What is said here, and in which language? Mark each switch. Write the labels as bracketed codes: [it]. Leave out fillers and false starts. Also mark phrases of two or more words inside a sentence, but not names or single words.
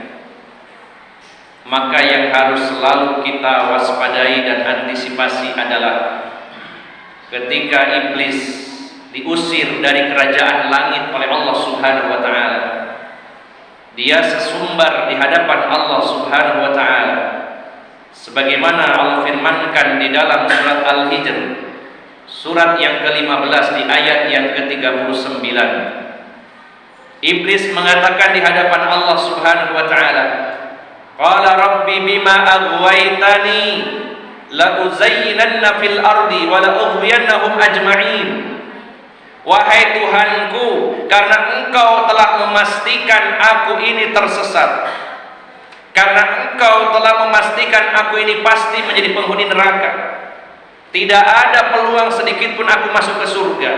[id] Maka yang harus selalu kita waspadai dan antisipasi adalah ketika iblis diusir dari kerajaan langit oleh Allah [ar] سبحانه وتعالى, [id] dia sesumbar di hadapan Allah [ar] سبحانه وتعالى, [id] sebagaimana Allah firmankan di dalam surat Al-Hijr, surat yang ke-15 di ayat yang ke-39. Iblis mengatakan di hadapan Allah [ar] سبحانه وتعالى قال رب بما أغويتني لأزينن في الأرض ولأغوينهم أجمعين. [id] Wahai Tuhanku, karena Engkau telah memastikan aku ini tersesat, karena Engkau telah memastikan aku ini pasti menjadi penghuni neraka, tidak ada peluang sedikit pun aku masuk ke surga.